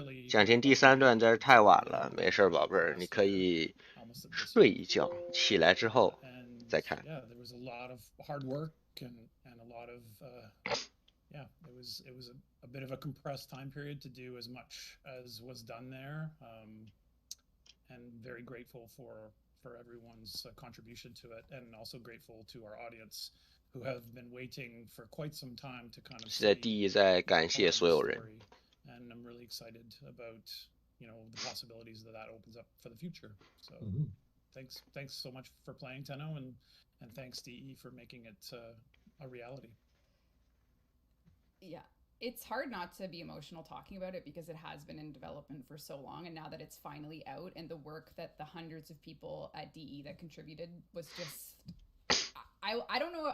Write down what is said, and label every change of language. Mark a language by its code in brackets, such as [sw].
[zh] 想听第3段真是太晚了，没事宝贝儿，你可以睡一觉，起来之后再看。 [en] Yeah, there was a lot of hard work and a lot of yeah, it was a bit of a compressed time period to do as much as was done there, and very grateful for everyone's contribution to it, and also grateful to our audience who have been waiting for quite some time to kind of [zh] 现在第一在感谢所有人。 [en] and I'm really excited about, you know, the possibilities that opens up for the future. So thanks so much for playing, Tenno, and thanks DE for making it a reality. Yeah, it's hard not to be emotional talking about it because it has been in development for so long, and now that it's finally out, and the work that the hundreds of people at DE that contributed was just. I don't know.